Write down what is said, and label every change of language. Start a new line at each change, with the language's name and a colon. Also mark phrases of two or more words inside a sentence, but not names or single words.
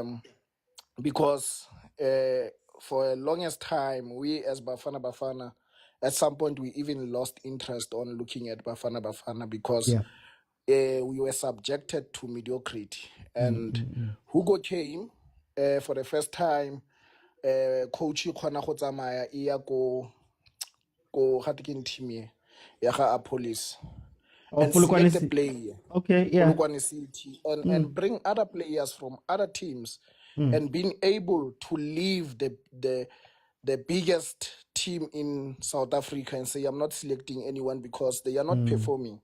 English: Because for the longest time, we as Bafana Bafana, at some point we even lost interest on looking at Bafana Bafana because we were subjected to mediocrity. And Hugo came for the first time.
Tswana: Coach khona go tsamaya iya ko Hatikin team ya ga police
English: and select the player. Okay, yeah. Polokwane City and bring other players from other teams and being able to leave the biggest team in South Africa and say, I'm not selecting anyone because they are not performing.